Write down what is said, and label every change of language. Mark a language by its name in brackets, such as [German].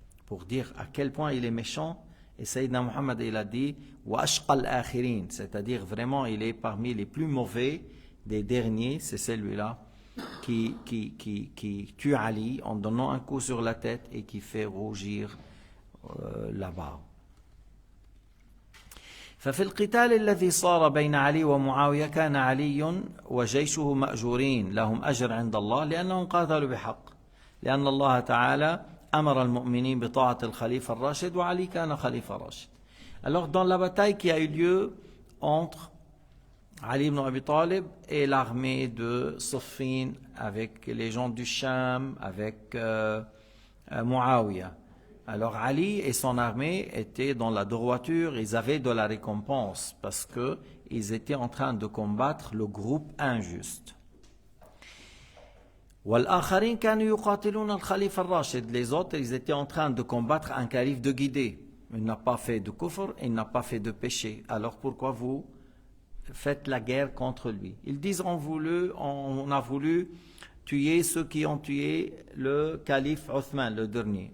[French] Pour dire à quel point il est méchant. Et Sayyidina Muhammad, il a dit, [Arabic] وَأَشْقَ الْآخِرِينَ, [French] c'est-à-dire vraiment, il est parmi les plus mauvais des derniers, c'est celui-là qui tue Ali en donnant un coup sur la tête et qui fait rougir là-bas. [Arabic] ففي القتال الذي صار بين علي ومعاوية كان علي وجيشه مأجورين لهم أجر عند الله لأنهم قاتلوا بحق لأن الله تعالى أمر المؤمنين بطاعة الخليفة الراشد وعلي كان خليفة راشد. [French] Alors dans la bataille qui a eu lieu entre Ali ibn Abi Talib et l'armée de Siffin avec les gens du Sham, avec Muawiyah. Alors Ali et son armée étaient dans la droiture, ils avaient de la récompense parce qu'ils étaient en train de combattre le groupe injuste. [Arabic] والآخرين كانوا يقاتلون الخليفة الراشد. [French] Les autres, ils étaient en train de combattre un calife de guidé. Il n'a pas fait de kufr, il n'a pas fait de péché. Alors pourquoi vous faites la guerre contre lui. Ils disent on a voulu tuer ceux qui ont tué le calife Othman, le dernier.